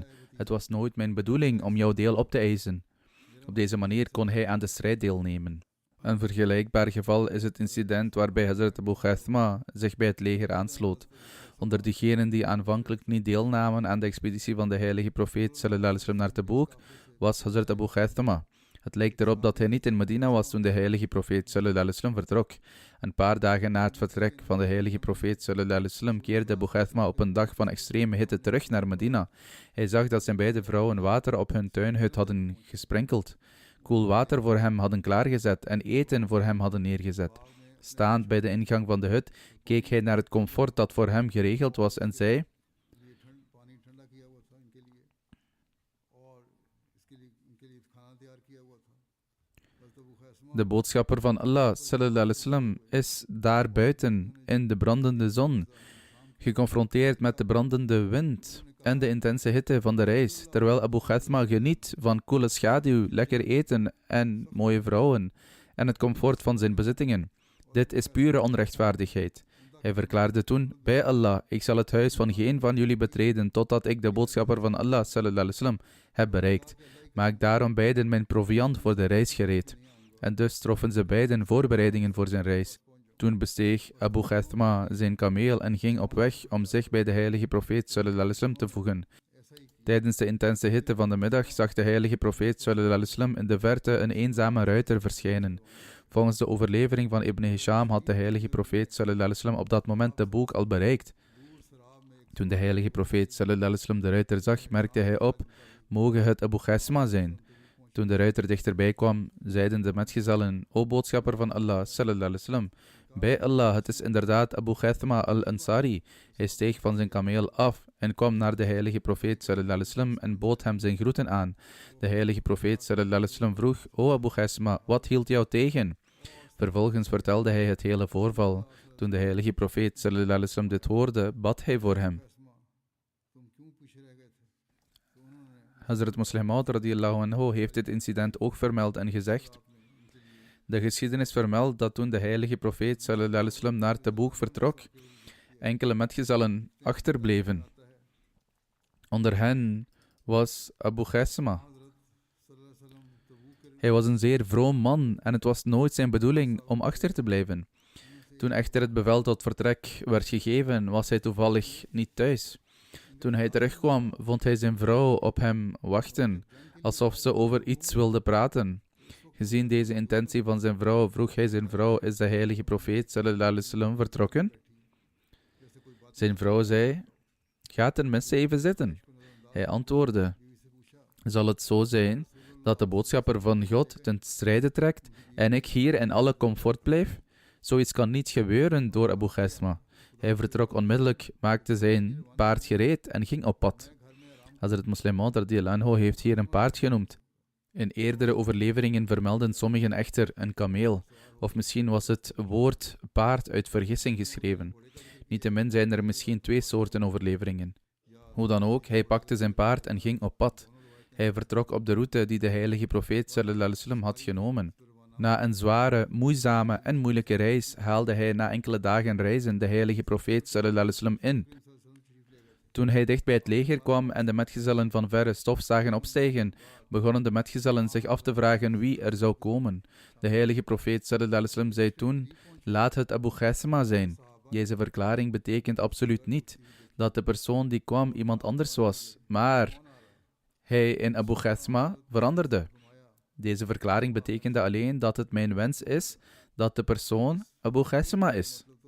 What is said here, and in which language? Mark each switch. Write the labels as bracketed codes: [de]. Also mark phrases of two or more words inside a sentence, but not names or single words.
[nl] Het was nooit mijn bedoeling om jouw deel op te eisen. Op deze manier kon hij aan de strijd deelnemen. Een vergelijkbaar geval is het incident waarbij Hazrat Abu Khathma zich bij het leger aansloot. Onder diegenen die aanvankelijk niet deelnamen aan de expeditie van de heilige profeet [ar] صلى الله عليه وسلم [nl] naar Tabuk, was Hazrat Abu Ghaithama. Het lijkt erop dat hij niet in Medina was toen de heilige profeet [ar] صلى الله عليه وسلم [nl] vertrok. Een paar dagen na het vertrek van de heilige profeet [ar] صلى الله عليه وسلم [nl] keerde Abu Ghaithama op een dag van extreme hitte terug naar Medina. Hij zag dat zijn beide vrouwen water op hun tuinhut hadden gesprenkeld, koel water voor hem hadden klaargezet en eten voor hem hadden neergezet. Staand bij de ingang van de hut keek hij naar het comfort dat voor hem geregeld was en zei: de boodschapper van Allah [ar] صلى الله عليه وسلم [nl] is daar buiten in de brandende zon, geconfronteerd met de brandende wind en de intense hitte van de reis, terwijl Abu Ghaithama geniet van koele schaduw, lekker eten en mooie vrouwen en het comfort van zijn bezittingen. Dit is pure onrechtvaardigheid. Hij verklaarde toen: bij Allah, ik zal het huis van geen van jullie betreden totdat ik de boodschapper van Allah [ar] صلى الله عليه وسلم [nl] heb bereikt. Maak daarom beiden mijn proviand voor de reis gereed. En dus troffen ze beiden voorbereidingen voor zijn reis. Toen besteeg Abu Ghaithama zijn kameel en ging op weg om zich bij de heilige profeet [ar] صلى الله عليه وسلم [nl] te voegen. Tijdens de intense hitte van de middag zag de heilige profeet [ar] صلى الله عليه وسلم [nl] in de verte een eenzame ruiter verschijnen. Volgens de overlevering van Ibn Hisham had de heilige profeet [ar] صلى الله عليه وسلم [nl] op dat moment de boek al bereikt. Toen de heilige profeet [ar] صلى الله عليه وسلم [nl] de ruiter zag, merkte hij op: mogen het Abu Ghaithama zijn. Toen de ruiter dichterbij kwam, zeiden de metgezellen: o boodschapper van Allah [ar] صلى الله عليه وسلم, [nl] bij Allah, het is inderdaad Abu Ghaithama al-Ansari. Hij steeg van zijn kameel af en kwam naar de heilige profeet [ar] صلى الله عليه وسلم [nl] en bood hem zijn groeten aan. De heilige profeet [ar] صلى الله عليه وسلم [nl] vroeg: o Abu Ghaithama, wat hield jou tegen? Vervolgens vertelde hij het hele voorval. Toen de heilige profeet [ar] صلى الله عليه وسلم [nl] dit hoorde, bad hij voor hem. Hazrat Musleh Maud [ar] رضي الله عنه [nl] heeft dit incident ook vermeld en gezegd: de geschiedenis vermeldt dat toen de heilige profeet [ar] صلى الله عليه وسلم [nl] naar Taboek vertrok, enkele metgezellen achterbleven. Onder hen was Abu Ghaithama. Hij was een zeer vroom man en het was nooit zijn bedoeling om achter te blijven. Toen echter het bevel tot vertrek werd gegeven, was hij toevallig niet thuis. Toen hij terugkwam, vond hij zijn vrouw op hem wachten, alsof ze over iets wilde praten. Gezien deze intentie van zijn vrouw, vroeg hij zijn vrouw: is de heilige profeet [ar] صلى الله عليه وسلم [nl] vertrokken? Zijn vrouw zei: ga tenminste even zitten. Hij antwoordde: zal het zo zijn dat de boodschapper van God ten strijde trekt en ik hier in alle comfort blijf? Zoiets kan niet gebeuren door Abu Ghaithama. Hij vertrok onmiddellijk, maakte zijn paard gereed en ging op pad. Hazrat Musleh Maud [ar] رضي الله عنه [nl] heeft hier een paard genoemd. In eerdere overleveringen vermelden sommigen echter een kameel, of misschien was het woord paard uit vergissing geschreven. Niettemin zijn er misschien 2 soorten overleveringen. Hoe dan ook, hij pakte zijn paard en ging op pad. Hij vertrok op de route die de heilige profeet [ar] صلى الله عليه وسلم [nl] had genomen. Na een zware, moeizame en moeilijke reis haalde hij na enkele dagen reizen de heilige profeet [ar] صلى الله عليه وسلم [nl] in. Toen hij dicht bij het leger kwam en de metgezellen van verre stof zagen opstijgen, begonnen de metgezellen zich af te vragen wie er zou komen. De heilige profeet [ar] صلى الله عليه وسلم [nl] zei toen: laat het Abu Ghaithama zijn. Deze verklaring betekent absoluut niet dat de persoon die kwam iemand anders was, maar hij in Abu Ghaithama veranderde. Deze verklaring betekende alleen dat het mijn wens is dat de persoon Abu Ghaithama is.